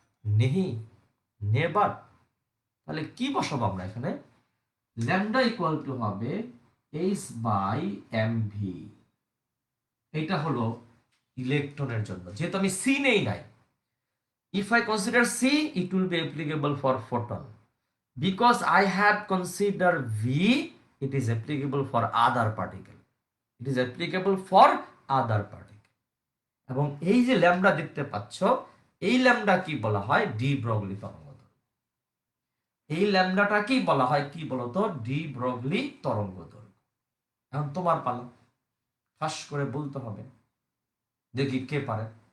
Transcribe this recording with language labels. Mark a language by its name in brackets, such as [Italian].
[Bangla] নেহি, নেভার। তাহলে কি বসাবো আমরা এখানে? ল্যামডা ইকুয়াল টু হবে এইচ বাই এম ভি। এটা হলো ইলেকট্রনের জন্য, যেহেতু আমি সি নেই নাই। [English] If I consider C, it will be applicable for photon. Because I have considered V, it is applicable for other particle. It is applicable for other particle. [Bangla] এবং এই যে ল্যামডা দেখতে পাচ্ছ, এই ল্যামডা কি বলা হয়? ডি ব্রগলি তরঙ্গ। এই ল্যামডাটা কি বলা হয়, কি বলতো? ডি ব্রগলি তরঙ্গ দৈর্ঘ্য। এখন তোমার পালা, ফাঁস করে বলতে হবে, দেখি কে পারে।